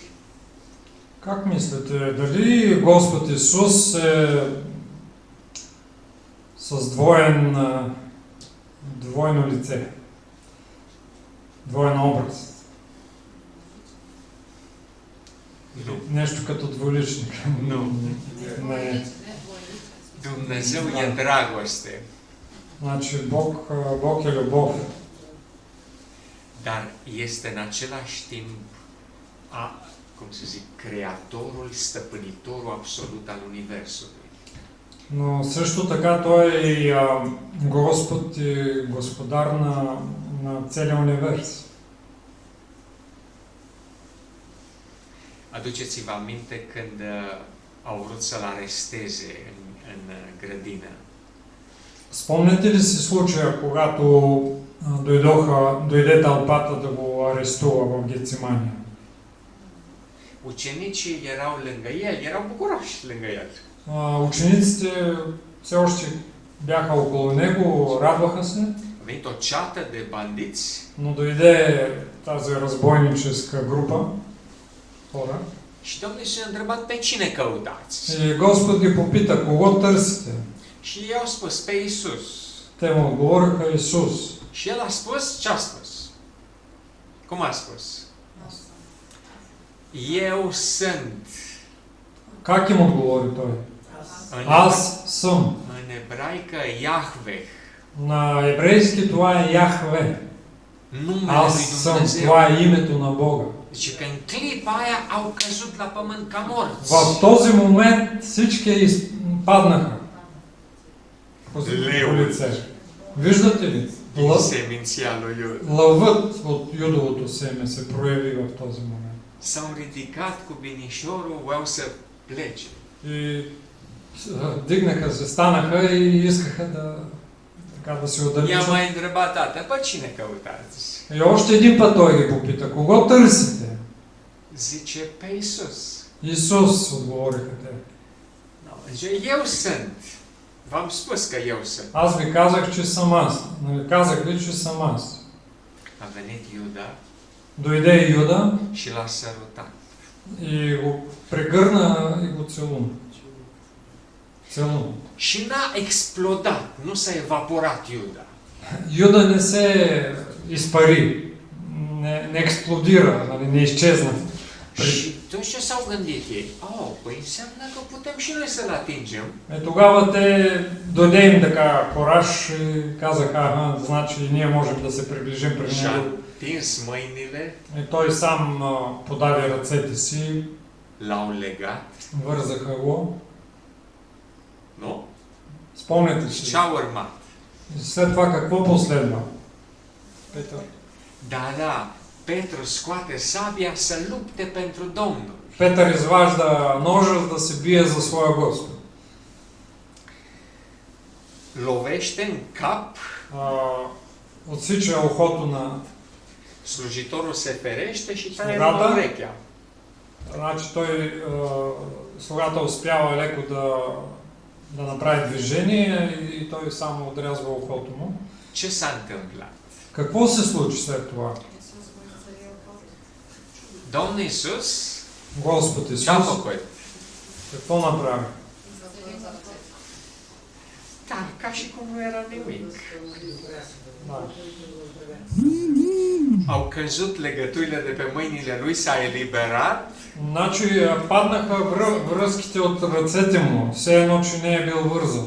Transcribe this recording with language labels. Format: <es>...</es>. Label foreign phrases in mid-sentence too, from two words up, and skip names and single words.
<bg>Как мислите, дали Господ Исус е с двойно лице, двоен образ?</bg> <ro>Nu.</ro> <bg>Нещо като двуличник?</bg> <ro>Nu.</ro> <bg>Не.</bg> <ro>Dumnezeu e dragoste,</ro> <bg>Значи Бог е любов,</bg> <ro>dar este în același timp creatorul, stăpânitorul absolut al Universului.</ro> <bg>но също така Той е и Господ и Господар на целия универс.</bg> <ro>Aduceți-vă aminte când au vrut să-l aresteze în grădină.</ro> <bg>Спомняте ли си случая, когато дойде тълпата да го арестува в Гецимания?</bg> <ro>Ucenicii erau lângă el, erau bucuroși lângă el.</ro> <bg>Учениците все още бяха около него, радваха се,</bg> <ro>A venit o ceată de bandiți</ro> <bg>но дойде тази разбойническа група хора</bg> <ro>și Domnul Iisus a întrebat pe cine căutați.</ro> <bg>и Господ ги попита, кого търсите?</bg> <ro>Și ei au spus pe Iisus.</ro> <bg>Те му отговориха Исус.</bg> <ro>Și el a spus ce a spus? Cum a spus? Eu sunt.</ro> <bg>Как им отговори той?</bg> <ro>În,</ro> <bg>Аз съм.</bg> <ro>în ebraică Iahveh.</ro> <bg>На еврейски това е Яхве.</bg> <ro>Numele</ro> <bg>Аз</bg> <ro>lui</ro> <bg>съм.</bg> <ro>Dumnezeu.</ro> <bg>Това е името на Бога.</bg> <ro>Deci că în clipa aia au căzut la pământ ca morți.</ro> <bg>В този момент всички паднаха по лице. Виждате ли?</bg> <ro>Din seminția lui Iuda.</ro> <bg>Лъвът от юдовото семе се прояви в този момент.</bg> <ro>S-au ridicat cu binișorul, voiau să plece.</ro> <bg>И дигнаха се, станаха и искаха да се</bg> <ro>I-a</ro> <bg>отдалечат.</bg> <ro>mai întrebat tata, pe cine căutați?</ro> <bg>И още един път той ги попита, кого търсите?</bg> <ro>Zice, pe Iisus.</ro> <bg>Исус, отговориха те.</bg> <ro>Zice, eu sunt. V-am spus că eu sunt.</ro> <bg>Аз ви казах, че съм аз. Нали, казах ви, че съм аз.</bg> <ro>A venit Iuda</ro> <bg>Дойде Юда</bg> <ro>și l-a sărutat.</ro> <bg>и го прегърна и го целуна. Целуна.</bg> <ro>Și n-a explodat, nu s-a evaporat Iuda.</ro> <bg>Юда не се изпари, не експлодира, нали, не изчезна.</bg> <ro>Și toți ce s-au gândit ei? Păi înseamnă că putem și noi să-l atingem.</ro> <bg>Тогава те дойде им така кораж и казаха, ага, значи и ние можем да се приближим при</bg> <ro>Și-a</ro> <bg>него.</bg> <ro>întins mâinile,</ro> <bg>И той сам подаде ръцете си,</bg> <ro>l-au legat,</ro> <bg>вързаха го.</bg> <ro>nu?</ro> <bg>Спомняте</bg> <ro>Și</ro> <bg>си.</bg> <ro>ce-a urmat?</ro> <bg>И след това какво последва? Петър.</bg> <ro>Da, Petru scoate sabia să lupte pentru Domnul.</ro> <bg>Петър изважда ножа да се бие за своя Господ.</bg> <ro>Lovește în cap,</ro> <bg>Отсича ухото на...</bg> <ro>slujitorul se ferește și taie</ro> <bg>Slugata?</bg> <ro>urechea.</ro> <bg>Значи той, слугата успява леко да направи движение и той само отрязва ухото му.</bg> <ro>Ce s-a întâmplat?</ro> <bg>Какво се случи след това?</bg> <ro>Domnul Iisus</ro> <bg>Господ Исус</bg> <ro>ce-a făcut?</ro> <bg>какво направи?</bg> <ro>Da, ca și cum nu era nimic.</ro> <bg>Да.</bg> <ro>Au căzut legăturile de pe mâinile lui, s-a eliberat</ro> <bg>Значи паднаха връзките от ръцете му, все едно, че не е бил вързан.</bg>